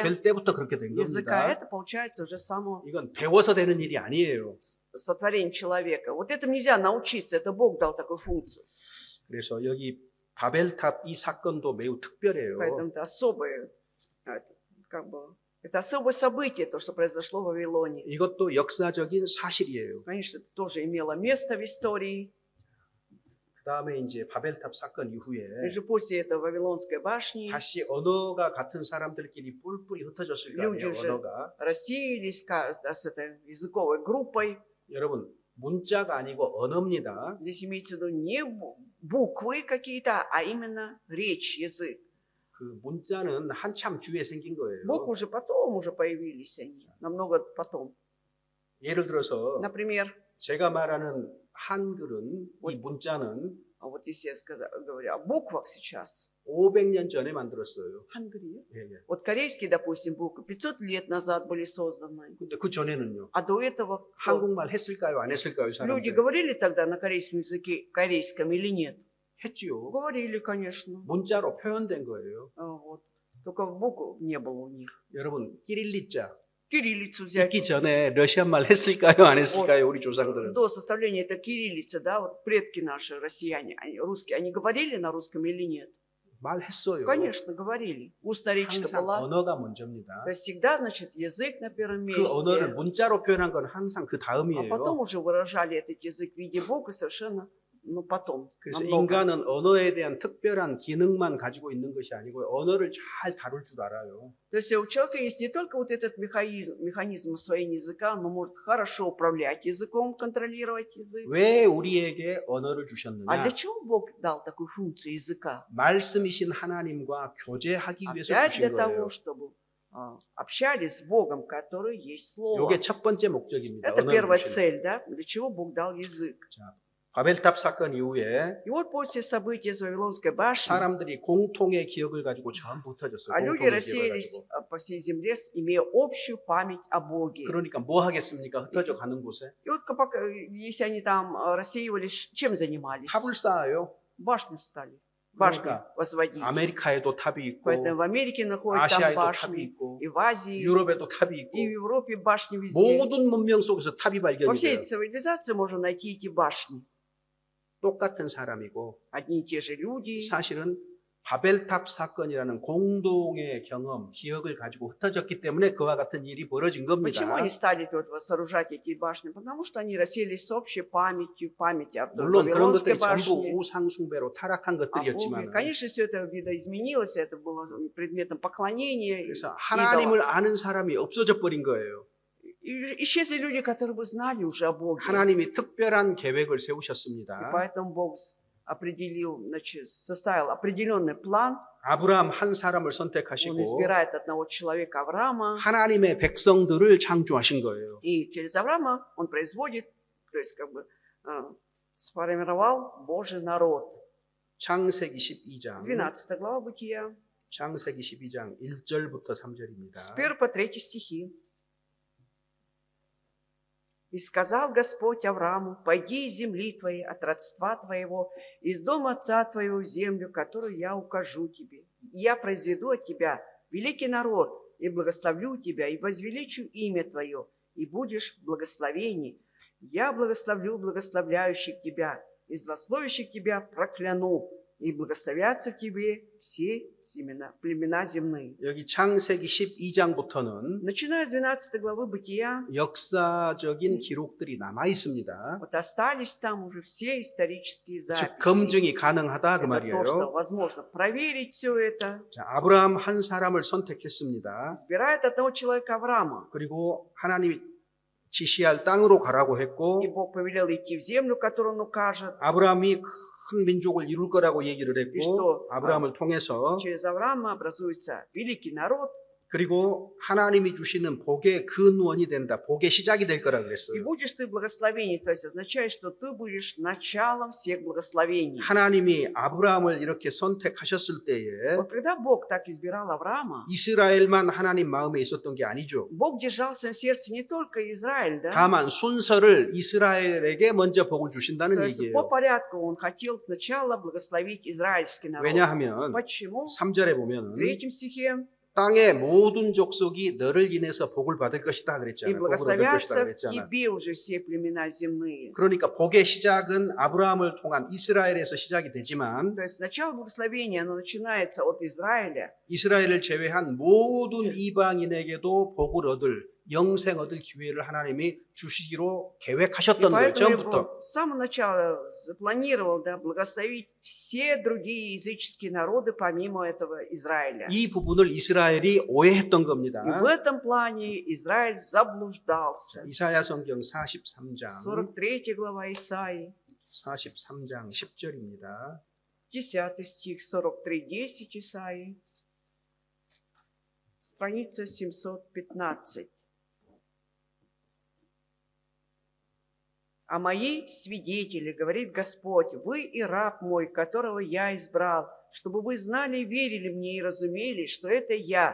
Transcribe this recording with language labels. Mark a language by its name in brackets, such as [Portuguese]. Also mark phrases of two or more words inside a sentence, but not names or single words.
[Korean] 창조될 때부터 그렇게 된 [Russian] языка. [Korean] 겁니다. [Russian] Это получается уже само [Korean] 이건 배워서 되는 일이 아니에요. [Russian] сотворение человека. Вот этому нельзя научиться, это Бог дал такую функцию. [Korean] 그래서 여기 바벨탑 이 사건도 매우 특별해요. [Russian] Поэтому это особое, как бы, это особое событие, то, что произошло в Вавилоне. [Korean] 이것도 역사적인 사실이에요. [Russian] Конечно, это тоже имело место в истории. [Korean] 그 다음에 이제 바벨탑 사건 이후에 [Russian] И же после этого Вавилонской башни [Korean] 다시 언어가 같은 사람들끼리 뿔뿔이 흩어졌을 거 아니에요. [Russian] люди уже [Korean] 언어가. [Russian] рассеялись с этой языковой группой. [Korean] 여러분 문자가 아니고 언어입니다. [Russian] Здесь имеется в виду не буквы какие-то, а именно речь, язык. [Korean] 그 문자는 한참 뒤에 생긴 거예요. [Russian] Буквы уже потом уже появились они, намного потом. [Korean] 예를 들어서 [Russian] Например, [Korean] 제가 말하는 한글은 이 문자는 [Russian] вот если я говорю о буквах сейчас, [Korean] 500년 전에 만들었어요. [Russian] хангри. [Korean] 예, 예. [Russian] Вот корейские, допустим, буквы 500 лет назад были созданы. [Korean] 근데 그 전에는요. [Russian] А до этого кто? [Korean] 한국말 했을까요? 안 했을까요? [Russian] Люди [Korean] 사람들? [Russian] говорили тогда на корейском языке, корейском или нет? [Korean] 했지요. [Russian] Говорили, конечно. [Korean] 문자로 표현된 거예요. [Russian] Вот. Только букв не было у них. [Korean] 여러분 끼릴리자 [Russian] Кириллицу взять. [Korean] 있기 전에 러시아말 했을까요? 안 했을까요? 우리 조상들은. [Russian] До составления этой кириллицы, да, вот предки наши, россияне, русские, они говорили на русском или нет? [Korean] 말했어요. [Russian] Конечно, говорили. Устная речь-то [Korean] 항상 [Russian] была. [Korean] 언어가 먼저입니다. [Russian] То есть всегда, значит, язык на первом [Korean] 그 언어를 [Russian] месте. [Korean] 문자로 표현한 건 항상 그 [Russian] А потом [Korean] 다음이에요. [Russian] уже выражали этот язык в виде букв и совершенно, ну, потом. [Korean] 그래서 [Russian] намного. [Korean] 인간은 언어에 대한 특별한 기능만 가지고 있는 것이 아니고 언어를 잘 다룰 줄 알아요. [Russian] То есть у человека есть не только вот этот механизм освоения языка, но может хорошо управлять языком, контролировать язык. [Korean] 왜 우리에게 언어를 [Russian] А [Korean] 주셨느냐? [Russian] для чего Бог дал такую функцию языка? [Korean] 말씀이신 하나님과 교제하기 위해서 [Russian] Опять [Korean] 주신 [Russian] для того, [Korean] 거예요. [Russian] чтобы общались с Богом, который есть Слово. [Korean] 이게 첫 번째 목적입니다. [Russian] Это [Korean] 언어를 [Russian] первая [Korean] 주시는. [Russian] цель, да? Для чего Бог дал язык. [Korean] 자, 바벨탑 사건 이후에 [Russian] И вот после событий с Вавилонской башни, [Korean] 사람들이 공통의 기억을 가지고 전부 흩어졌어요. [Russian] люди [Korean] 공통의 기억을 [Russian] рассеялись [Korean] 가지고. [Russian] по всей земле, имея общую память о Боге. [Korean] 그러니까 뭐 하겠습니까? 흩어져 가는 곳에 [Russian] И вот если они там рассеивались, чем занимались? [Korean] 탑을 쌓아요. [Russian] Башню стали. Башню [Korean] 그러니까 [Russian] возводить. [Korean] 아메리카에도 탑이 있고 [Russian] Поэтому в Америке находят там [Korean] 아시아에도 탑이 [Russian] башни, [Korean] 있고 [Russian] и в Азии, [Korean] 유럽에도 탑이 있고 [Russian] и в Европе башни везде. [Korean] 모든 문명 속에서 탑이 [Russian] Во [Korean] 발견이 [Russian] всей [Korean] 돼요. [Russian] цивилизации можно найти эти башни. [Korean] 똑같은 사람이고 [Russian] Одни и те же люди. [Korean] 사실은 바벨탑 사건이라는 공동의 경험, 기억을 가지고 흩어졌기 때문에 그와 같은 일이 벌어진 겁니다. [Russian] Почему они стали тут сооружать эти башни? Потому что они расселись с общей памятью, памяти о [Korean] 물론 그런 [Russian] Вавилонской [Korean] 것들이 전부 [Russian] башне. [Korean] 우상 숭배로 타락한 [Russian] О Боге. [Korean] 것들이었지만 [Russian] Конечно, все это видоизменилось, это было предметом поклонения. [Korean] 그래서 [Russian] идолам. [Korean] 하나님을 아는 사람이 없어져 버린 거예요. [Russian] И исчезли люди, которые бы знали уже о Боге. [Korean] 하나님이 특별한 계획을 [Russian] И [Korean] 세우셨습니다. [Russian] поэтому Бог определил, значит, составил определенный план. [Korean] 아브라함 한 사람을 [Russian] Он [Korean] 선택하시고 [Russian] избирает одного человека, Авраама, [Korean] 하나님의 백성들을 창조하신 거예요. [Russian] и через Авраама он производит, то есть как бы сформировал Божий народ. [Korean] 창세기 12장 [Russian] 12 глава Бытия, [Korean] 창세기 12장 1절부터 3절입니다. [Russian] с 1 по 3 стихи. «И сказал Господь Аврааму, пойди из земли твоей, от родства твоего, из дома отца твоего в землю, которую я укажу тебе. И я произведу от тебя великий народ, и благословлю тебя, и возвеличу имя твое, и будешь в благословении. Я благословлю благословляющих тебя, и злословящих тебя прокляну, и благословятся в тебе все племена земные». [Korean] 여기 창세기 12장부터는 [Russian] Начиная с 12 главы Бытия, [Korean] 역사적인 기록들이 남아 있습니다. [Russian] вот остались там уже все исторические [Korean] 즉 [Russian] записи. [Korean] 검증이 가능하다 그 [Russian] Это то, что [Korean] 말이에요. [Russian] возможно проверить все это. [Korean] 자, 아브라함 한 사람을 선택했습니다. [Russian] Избирает одного человека Авраама. [Korean] 그리고 하나님이 지시할 땅으로 가라고 했고 [Russian] И Бог повелел идти в землю, которую он укажет. [Korean] 아브라함이 큰 민족을 이룰 거라고 얘기를 [Russian] И что [Korean] 했고 아브라함을 통해서 [Russian] через Авраама образуется великий народ. [Korean] 그리고 하나님이 주시는 복의 근원이 된다. 복의 시작이 될 거라 [Russian] И [Korean] 그랬어요. [Russian] будешь ты благословений. То есть означает, что ты будешь началом всех благословений. [Korean] 하나님이 아브라함을 이렇게 선택하셨을 때에 [Russian] Вот когда Бог так избирал Авраама, [Korean] 이스라엘만 하나님 마음에 있었던 게 아니죠. [Russian] Бог держал в своем сердце не только Израиль, да? [Korean] 다만 순서를 이스라엘에게 먼저 복을 주신다는 [Russian] То есть по [Korean] 얘기예요. [Russian] порядку он хотел сначала благословить израильский народ. [Korean] 왜냐하면 [Russian] Почему? [Korean] 3절에 [Russian] В [Korean] 보면은 [Russian] 3 стихе [Korean] 땅의 모든 족속이 너를 인해서 복을 받을 것이다 [Russian] «И [Korean] 그랬잖아요. 복을 얻을 것이다 [Russian] благословятся в [Korean] 그랬잖아요. [Russian] тебе уже все племена земные». [Korean] 그러니까 복의 시작은 아브라함을 통한 이스라엘에서 시작이 되지만 [Russian] То есть начало благословения, оно начинается от Израиля. [Korean] 이스라엘을 제외한 모든 이방인에게도 복을 얻을 영생 얻을 기회를 하나님이 주시기로 [Russian] И [Korean] 계획하셨던 거예요. [Russian] поэтому [Korean] 처음부터. [Russian] Бог с самого начала запланировал, да, благословить все другие языческие народы помимо этого Израиля. [Korean] 이 부분을 이스라엘이 오해했던 겁니다. [Russian] И в этом плане Израиль заблуждался. [Korean] 이사야 성경 43장 [Russian] 43 глава Исаии, [Korean] 43장 10절입니다. [Russian] 10 стих, 43:10 Исаии, страница 715. «А мои свидетели, говорит Господь, вы и раб мой, которого я избрал, чтобы вы знали и верили мне и разумели, что это я.